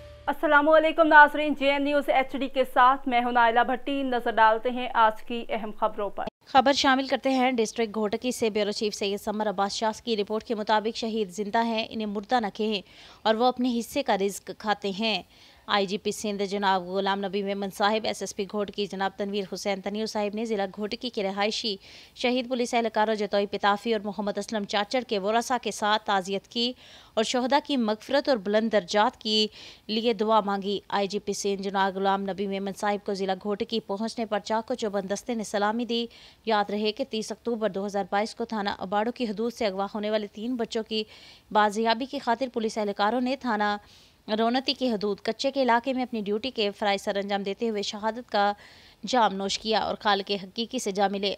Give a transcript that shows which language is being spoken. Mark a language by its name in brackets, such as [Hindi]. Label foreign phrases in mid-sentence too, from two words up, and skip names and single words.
[Urdu] السلام علیکم ناظرین، JN نیوز HD کے ساتھ میں ہوں نائلہ بھٹی. نظر ڈالتے ہیں آج کی اہم خبروں پر. خبر شامل کرتے ہیں ڈسٹرکٹ گھوٹکی سے۔ بیورو چیف سید ثمر عباس شاہ کی رپورٹ کے مطابق شہید زندہ ہیں، انہیں مردہ نہ کہیں اور وہ اپنے حصے کا رزق کھاتے ہیں. IGP سندھ جناب غلام نبی میمن صاحب، SSP گھوٹکی جناب تنویر حسین تنیر صاحب نے ضلع گھوٹکی کے رہائشی شہید پولیس اہلکاروں جتوئی پتافی اور محمد اسلم چاچڑ کے ورثا کے ساتھ تعزیت کی اور شہدا کی مغفرت اور بلند درجات کے لیے دعا مانگی. IGP سندھ جناب غلام نبی میمن صاحب کو ضلع گھوٹکی پہنچنے پر چاکو چوبند دستے نے سلامی دی. یاد رہے کہ 30 اکتوبر 2022 کو تھانہ اباڑو کی حدود سے اغوا ہونے والے 3 بچوں کی بازیابی کی خاطر پولیس اہلکاروں نے تھانہ رونتی کی حدود کچے کے علاقے میں اپنی ڈیوٹی کے فرائض سر انجام دیتے ہوئے شہادت کا جام نوش کیا اور خال کے حقیقی سے جا ملے.